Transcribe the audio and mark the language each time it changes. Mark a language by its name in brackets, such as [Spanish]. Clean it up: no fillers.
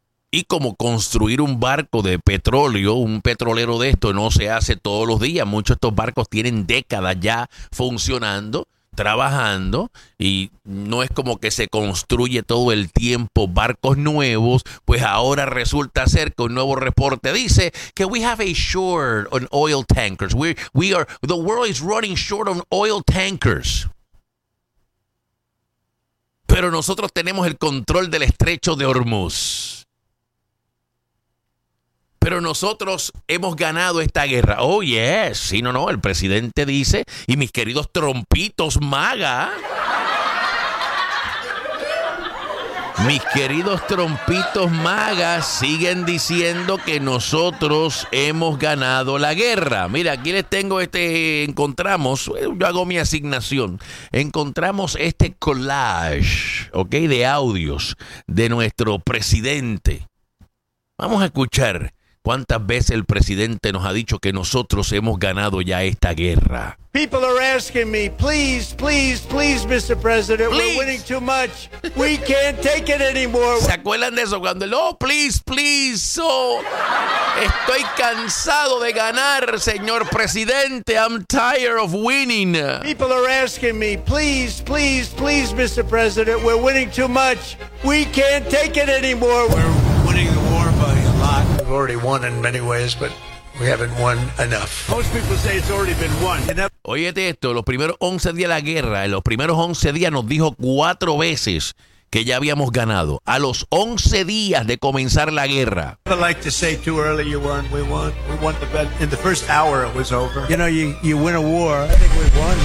[Spanish] Y como construir un barco de petróleo, un petrolero de esto, no se hace todos los días. Muchos de estos barcos tienen décadas ya funcionando, trabajando, y no es como que se construye todo el tiempo barcos nuevos, pues ahora resulta ser que un nuevo reporte dice que [English] we have a short on oil tankers. We are, the world is running short on oil tankers. [Spanish] Pero nosotros tenemos el control del estrecho de Hormuz. Pero nosotros hemos ganado esta guerra. [English] Oh, yes. [Spanish] Sí, no, no. El presidente dice, y mis queridos trompitos MAGA. Mis queridos trompitos MAGA siguen diciendo que nosotros hemos ganado la guerra. Mira, aquí les tengo este, encontramos, yo hago mi asignación. Encontramos este collage, ¿ok? De audios de nuestro presidente. Vamos a escuchar. ¿Cuántas veces el presidente nos ha dicho que nosotros hemos ganado ya esta guerra? [English] People are asking me, please, please, please, Mr. President, please. We're winning too much. We can't take it anymore. [Spanish] ¿Se acuerdan de eso? Cuando, oh, please, please, oh, estoy cansado de ganar, señor presidente. [English] I'm tired of winning. People are asking me, please, please, please, Mr. President, we're winning too much. We can't take it anymore. We're winning the war by a lot. We've already won in many ways, but we haven't won enough. Most people say it's already been won. [Spanish] Óyete esto, los primeros 11 días de la guerra, en los primeros 11 días nos dijo 4 veces que ya habíamos ganado. A los 11 días de comenzar la guerra. [English] I never like to say too early you won. We won the bet. In the first hour it was over. You know, you win a war. I think we won.